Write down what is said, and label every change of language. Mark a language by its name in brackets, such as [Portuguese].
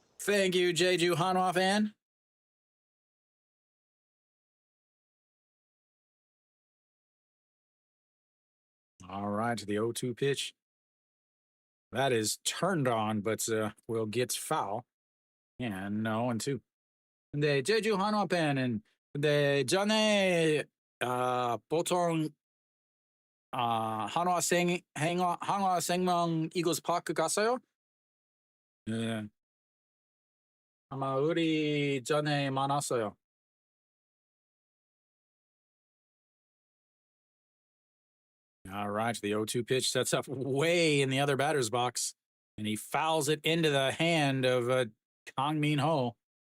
[English] Thank you, Jeju Hanwha fan. All right, the 0-2 pitch. That is turned on, but will get foul. And 0-2. [Korean] 근데 제주 한화 팬은 근데 전에 보통 한화 생명 이글스 파크 갔어요? 네. 아마 우리 전에 만났어요. [English] All right, the 0-2 pitch sets up way in the other batter's box, and he fouls it into the hand of Kang Min Ho.